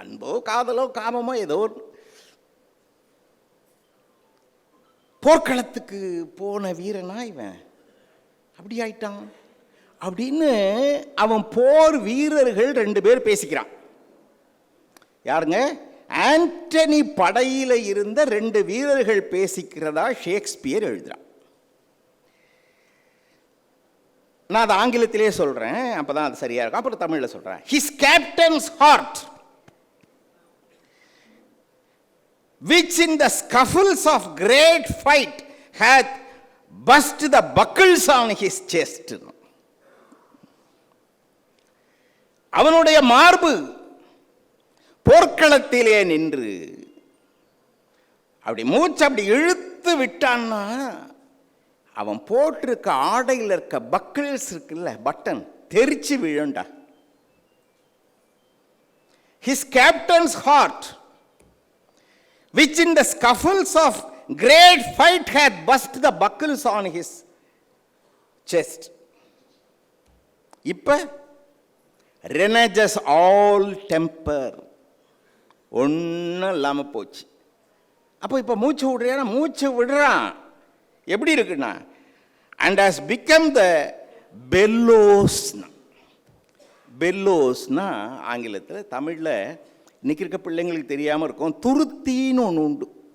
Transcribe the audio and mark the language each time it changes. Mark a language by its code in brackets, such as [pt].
[ta] அன்போ காதலோ காமமோ ஏதோ போர்க்களத்துக்கு போன வீரனா இவன் அப்படி ஆயிட்டான் அப்படின்னு அவன் போர் வீரர்கள் 2 பேர் பேசிக்கிறான். யாருங்க? ஆண்டனி படையில இருந்த 2 வீரர்கள் பேசிக்கிறதா ஷேக்ஸ்பியர் எழுதுறான். நான் அதை ஆங்கிலத்திலே சொல்றேன், அப்பதான் அது சரியா இருக்கும். அப்புறம் தமிழ்ல சொல்றேன். [en] His captain's heart, which in the scuffles of great fight hath burst the buckles on his chest. [ta] அவனுடைய மார்பு போர்க்களத்திலே நின்று அப்படி மூச்சு அப்படி இழுத்து விட்டான்னா அவன் போட்டிருக்க ஆடையில் இருக்க பக்கிள்ஸ் இருக்குல்ல, பட்டன் தெரிச்சு விழுண்டா. [en] His captain's heart, which in the scuffles of great fight had burst the buckles on his chest. [ta] இப்ப [en] reneges all temper, [ta] ஒன்னும் இல்லாம போச்சு. அப்போ இப்ப மூச்சு விடுறான், மூச்சு விடுறான். எப்படி இருக்குன்னா, [en] and has become the [ta] பெல்லோஸ்னா. பெல்லோஸ்னா ஆங்கிலத்தில், தமிழில் இன்னைக்கு இருக்க பிள்ளைங்களுக்கு தெரியாமல் இருக்கும், துருத்தின்னு ஒன்று உண்டு.